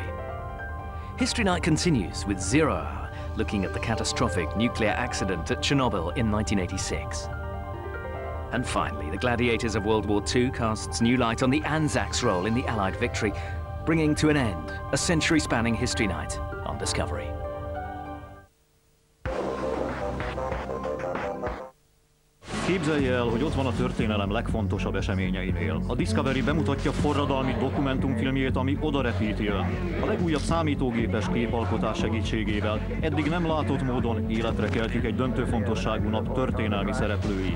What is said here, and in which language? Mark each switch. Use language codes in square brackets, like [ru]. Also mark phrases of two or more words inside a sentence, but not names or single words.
[en] History Night continues with 0 Hour, looking at the catastrophic nuclear accident at Chernobyl in 1986. And finally, the gladiators of World War II casts new light on the Anzacs role in the Allied victory, bringing to an end a century-spanning History Night on Discovery. [hu] Képzelje el, hogy ott van a történelem legfontosabb eseményeinél. A Discovery bemutatja forradalmi dokumentumfilmjét, ami oda repíti el. A legújabb számítógépes képalkotás segítségével eddig nem látott módon életre keltjük egy döntő fontosságú nap történelmi szereplőit.